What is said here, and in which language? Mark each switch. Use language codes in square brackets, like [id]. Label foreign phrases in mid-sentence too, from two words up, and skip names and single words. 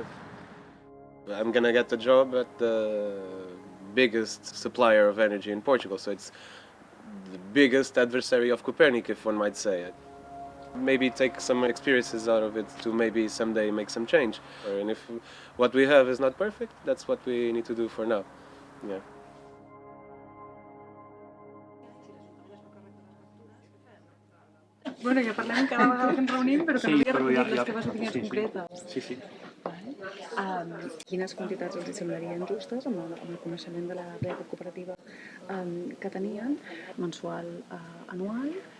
[en] I'm gonna get the job at the biggest supplier of energy in Portugal, so it's the biggest adversary of Copernic, if one might say. Maybe take some experiences out of it to maybe someday make some change. And if what we have is not perfect, that's what we need to do for now. Yeah. [ca] Bueno, ja parlem cada vegada que ens reunim, però que no havia recollit les teves opinions concretes. Sí. Quines quantitats els semblarien justes amb el coneixement de la rècord cooperativa que tenien, mensual, anual?